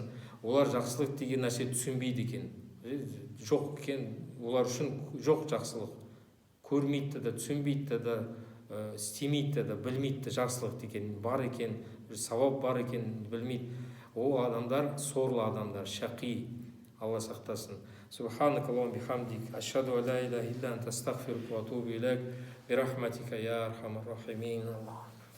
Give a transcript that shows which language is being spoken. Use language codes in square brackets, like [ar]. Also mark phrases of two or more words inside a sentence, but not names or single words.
[kk] Олар жақсылық деген нәрсе түсінбейді екен. Жоқ екен, олар үшін жоқ жақсылық. Көрмейді да, түсінбейді да, істемейді да, білмейді жақсылық деген бар екен, бір сауап бар екен білмейді. Ол адамдар сорлы адамдар, шақи. Алла сақтасын. [ar] سبحانك اللهم بحمدك أشهد أن لا إله إلا أنت أستغفرك وأتوب إليك برحمتك يا أرحم الراحمين.